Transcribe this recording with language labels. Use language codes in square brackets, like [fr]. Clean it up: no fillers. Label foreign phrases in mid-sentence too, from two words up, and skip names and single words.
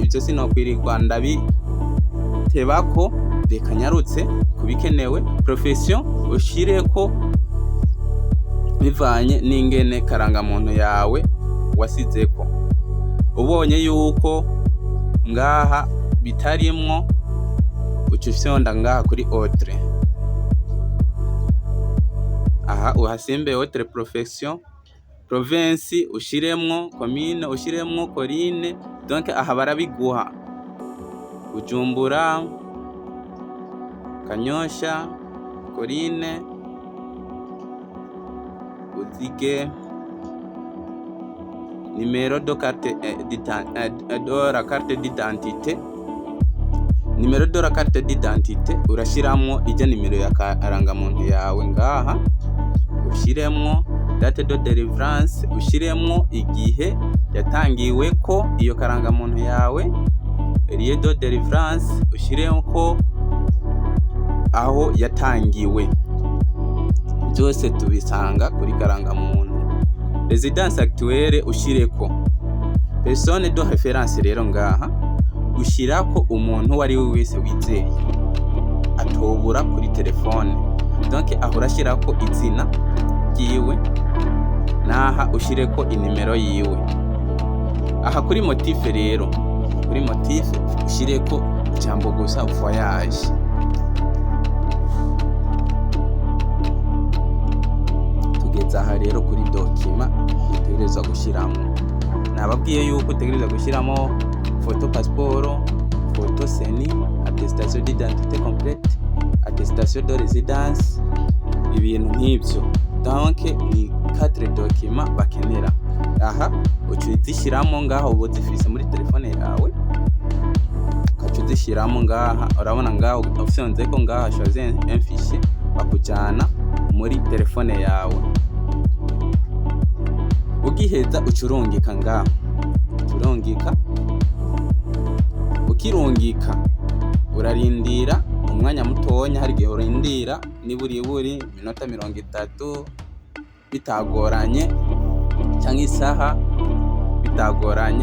[rn] Ibyo sinokwirirwa ndabitebako, reka nyarutse kubikenewe. Profession ushireko bivanye n'ingene karangamuntu yawe wasizeko. Ubonye yuko ngaha bitarimwo, uca ufyonda ngaha kuri autre. Aha uhasimbe [fr] autre profession, [rn] province ushiremwo, commune ushiremwo, coline. Donc aha barabiguha: Bujumbura, Kanyosha, Coline, uzige [fr] numero de carte d'identité. Numero de la carte d'identité [rn] urashiramo ijya nimero ya karangamuntu yawe. Ngaha ushiremwo [fr] date de délivrance, [rn] ushiremwo igihe yatangiwe ko iyo karangamuntu yawe, [fr] lieu de délivrance [rn] ushiremwo aho yatangiwe. Byose tubisanga kuri karangamuntu. [fr] Residence actuelle [rn] ushireko. [fr] Personne de référence [rn] rero ngaha ushirako umuntu wari we wese wizeye atobura kuri telefone. Donc aho urashirako izina ryiwe, naha ushireko inimero yiwe. Aha kuri motif rero, kuri motif ushireko ijambo gusa voyage. Tugeze aha rero kuri document utegerezwa gushiramo. Nababwiye yuko utegerezwa gushiramo [fr] photo passeport, photo CENI, attestation d'identité complète, attestation de résidence, [rn] ibintu nk'ibyo. Donc ni 4 documents bakenera. Aha uca uzishyiramo ngaho uba uzifise muri telefone yawe, ukaca uzishyiramo ngaha. Urabona ngaho ufyonze ko ngaha [fr] choisir un fichier, [rn] bakujyana muri telefone yawe. Ugiheza ucurungika ngaha, urungika. Ukirungika urarindira umwanya mutonya, hari igihe urindira niburiburi minota 30 bitagoranye, cyangwa isaha bitagoranye.